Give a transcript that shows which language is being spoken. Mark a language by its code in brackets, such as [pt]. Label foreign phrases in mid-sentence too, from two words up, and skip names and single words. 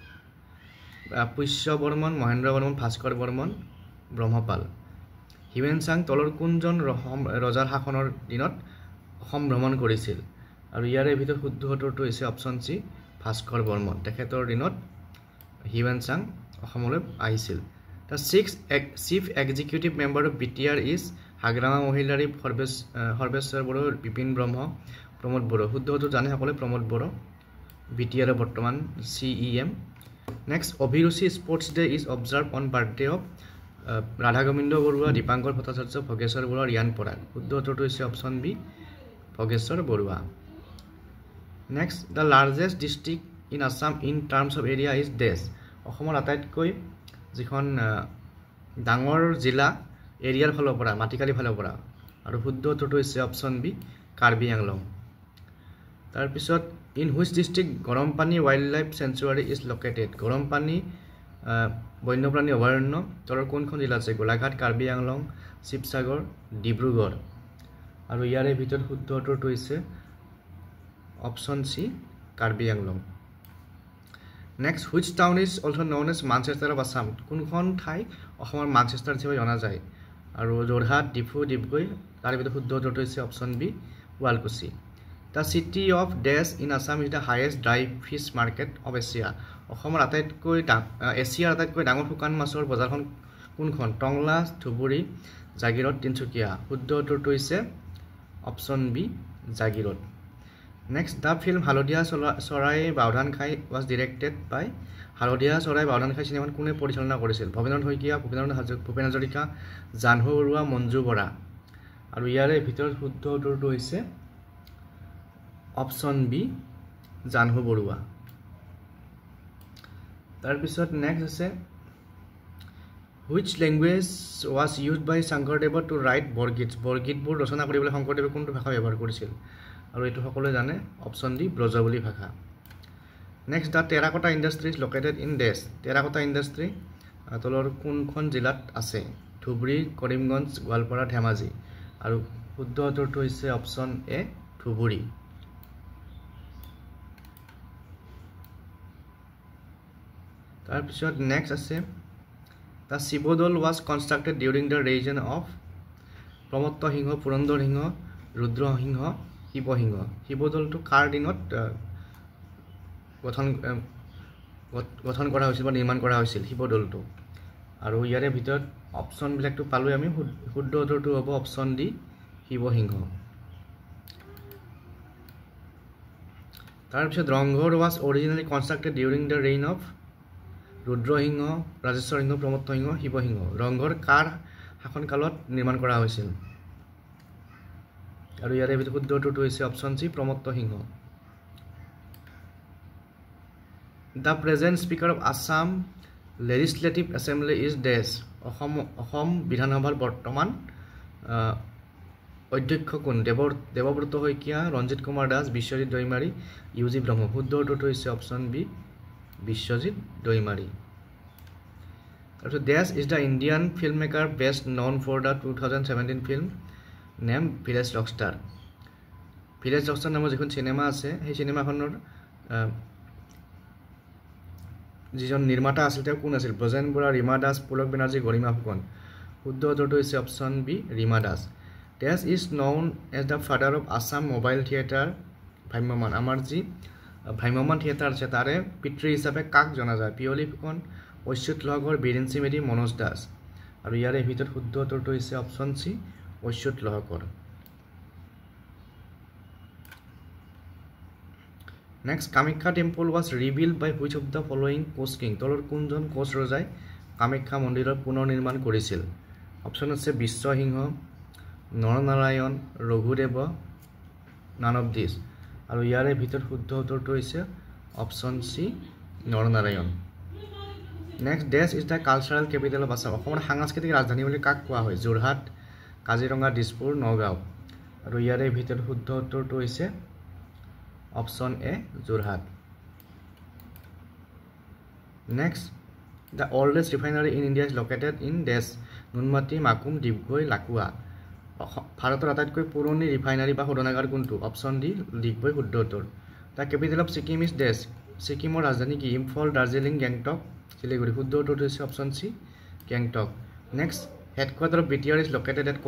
[as] পুষ্য বৰ্মন মহেন্দ্ৰ বৰ্মন ভাস্কৰ বৰ্মন ব্ৰহ্মপাল হিউৱেন চাং তলৰ কোনজন ৰজাৰ শাসনৰ দিনত অসম ভ্ৰমণ কৰিছিল আৰু ইয়াৰে ভিতৰত শুদ্ধ উত্তৰটো হৈছে অপশ্যন চি ভাস্কৰ বৰ্মন তেখেতৰ দিনত হিউৱেন চাং অসমলৈ আহিছিল [en] The sixth chief executive member of BTR is Hagrama Mohilari Horbeswar Boro, Bipin Brahma, Pramod Boro. [as] শুদ্ধ টো জানে সকলোৱে Pramod Boro. [en] BTR Bortoman CEM. Next, Obhiruchi Sports Day is observed on birthday of Radha Gobindo Borua, Dipankar Bhattacharya, Bhogeshwar Borua, Riyan Poran. [as] শুদ্ধ টো [en] is option B, Bhogeshwar Borua. Next, the largest district in Assam in terms of area is Des. [as] অসমৰ আটাইতকৈ যিখন ডাঙৰ জিলা এৰিয়াৰ ফালৰ পৰা মাটিকালি ফালৰ পৰা আৰু শুদ্ধ উত্তৰটো হৈছে অপশ্যন বি কাৰ্বি আংলং তাৰ পিছত [en] in which district Garampani wildlife sanctuary is located [as] গৰমপানী বন্যপ্ৰাণী অভয়াৰণ্য তলৰ কোনখন জিলা আছে গোলাঘাট কাৰ্বি আংলং শিৱসাগৰ ডিব্ৰুগড় আৰু ইয়াৰে ভিতৰত শুদ্ধ উত্তৰটো হৈছে অপশ্যন সি কাৰ্বি আংলং [en] Next, which town is also known as Manchester of Assam? [as] কোনখন ঠাই অসমৰ মানচেষ্টাৰ হিচাপে জনা যায় আৰু যোৰহাট ডিফু ডিবগৈ তাৰ ভিতৰত শুদ্ধ উত্তৰটো হৈছে অপশ্যন বি শুৱালকুছি [en] The city of Des in Assam is the highest dry fish market of Asia. [as] অসমৰ আটাইতকৈ এছিয়াৰ আটাইতকৈ ডাঙৰ শুকান মাছৰ বজাৰখন কোনখন টংলা ধুবুৰী জাগিৰোড তিনচুকীয়া শুদ্ধ উত্তৰটো হৈছে অপশ্যন বি জাগিৰোড [en] Next, the film Halodiya Sorai Bawdhan Khai was directed by [as] Halodiya Sorai Bawdhan Khai cinema কোনে পৰিচালনা কৰিছিল ভবেন্দ্ৰনাথ শইকীয়া ভূপেন হাজৰিকা জাহ্নু বৰুৱা মঞ্জু বৰা আৰু ইয়াৰে ভিতৰত শুদ্ধ উত্তৰটো হৈছে অপশ্যন বি জাহ্নু বৰুৱা তাৰ পিছত নেক্সট আছে [en] Which language was used by Shankardeva to write Borgits [as] বৰগীতবোৰ ৰচনা কৰিবলৈ শংকৰদেৱে কোনটো ভাষা ব্যৱহাৰ কৰিছিল আৰু এটো সকলোৱে জানে অপশ্যন ডি ব্ৰজবলি ভাষা [en] Next the terracotta industry is located in Des [as] টেৰাকোটা ইন্ডাষ্ট্ৰি তলৰ কোনখন জিলাত আছে ধুবুৰী কৰিমগঞ্জ গোৱালপাৰা ধেমাজি আৰু শুদ্ধ উত্তৰটো হৈছে অপশ্যন এ ধুবুৰী তাৰ পিছত নেক্সট আছে দা শিৱদৌল [en] was constructed during the reign of [as] প্ৰমত্ত সিংহ পুৰন্দৰ সিংহ ৰুদ্ৰ সিংহ শিৱসিংহ শিৱদৌলটো কাৰ দিনত গঠন কৰা হৈছিল বা নিৰ্মাণ কৰা হৈছিল শিৱদৌলটো আৰু ইয়াৰে ভিতৰত অপশ্যন বিলাকটো পালো আমি শুদ্ধ উত্তৰটো হ'ব অপশ্যন ডি শিৱসিংহ তাৰ পিছত ৰংঘৰ [en] was originally constructed during the reign of [as] ৰুদ্ৰ সিংহ ৰাজেশ্বৰ সিংহ প্ৰমত্ত সিংহ শিৱসিংহ ৰংঘৰ কাৰ শাসনকালত নিৰ্মাণ কৰা হৈছিল আৰু ইয়াৰে ভিতৰত শুদ্ধ উত্তৰটো হৈছে অপশ্যন সি প্ৰমত্ত সিংহ [en] The present speaker of Assam Legislative Assembly is Des [as] অসম বিধানসভাৰ বৰ্তমান অধ্যক্ষ কোন দেৱব্ৰত শইকীয়া ৰঞ্জিত কুমাৰ দাস বিশ্বজিৎ দৈমাৰী ইউজি ব্ৰহ্ম শুদ্ধ উত্তৰটো হৈছে অপশ্যন বি বিশ্বজিৎ দৈমাৰী তাৰপিছত [en] Des is the Indian filmmaker best known for the 2017 film named Village Rockstar [as] Village Rockstar নামৰ যিখন সিনেমা আছে সেই সিনেমাখনৰ যিজন নিৰ্মাতা আছিল তেওঁ কোন আছিল ব্ৰজেন বৰা ৰীমা দাস পুলক বেনাৰ্জী গৰিমা ফুকন শুদ্ধ উত্তৰটো হৈছে অপশ্যন বি ৰীমা দাস [en] Des is known as the father of Assam Mobile Theatre [as] ভ্ৰাম্যমান আমাৰ যি ভ্ৰাম্যমান থিয়েটাৰ আছে তাৰে পিতৃ হিচাপে কাক জনা যায় পিয়লি ফুকন ঐশ্বত লহকৰ বীৰেন্সি মেধি মনোজ দাস আৰু ইয়াৰে ভিতৰত শুদ্ধ উত্তৰটো হৈছে অপশ্যন সি ঐশ্বত লহকৰ [en] Next, Kamakhya temple was rebuilt by which of the following coach king? [as] তলৰ কোনজন কোচ ৰজাই কামাখ্যা মন্দিৰৰ পুনৰ নিৰ্মাণ কৰিছিল? অপশ্যন আছে বিশ্বসিংহ, নৰনাৰায়ণ, ৰঘুদেৱ, [en] none of these. [as] আৰু ইয়াৰে ভিতৰত শুদ্ধ উত্তৰটো হৈছে অপশ্যন সি নৰনাৰায়ণ। [en] Next, Des is the cultural capital of Assam. [as] অসমৰ সাংস্কৃতিক ৰাজধানী বুলি কাক কোৱা হয়? যোৰহাট, কাজিৰঙা, দিছপুৰ, নগাঁও। আৰু ইয়াৰে ভিতৰত শুদ্ধ উত্তৰটো হৈছে [en] Option A, Jorhat. Next, the oldest refinery in India is located in Des, Nunmati, Makum, Dibgoi, Lakua. [as] ভাৰতৰ আটাইতকৈ পুৰণি ৰিফাইনাৰী বা শোধনাগাৰ কোনটো অপশ্যন ডি ডিগবৈ শুদ্ধ উত্তৰ [en] the capital of Sikkim is Des [as] ছিকিমৰ ৰাজধানী কি ইম্ফল দাৰ্জিলিং গেংটক শিলিগুৰি শুদ্ধ উত্তৰটো হৈছে অপশ্যন চি গেংটক [en] next headquarter of BTR is located at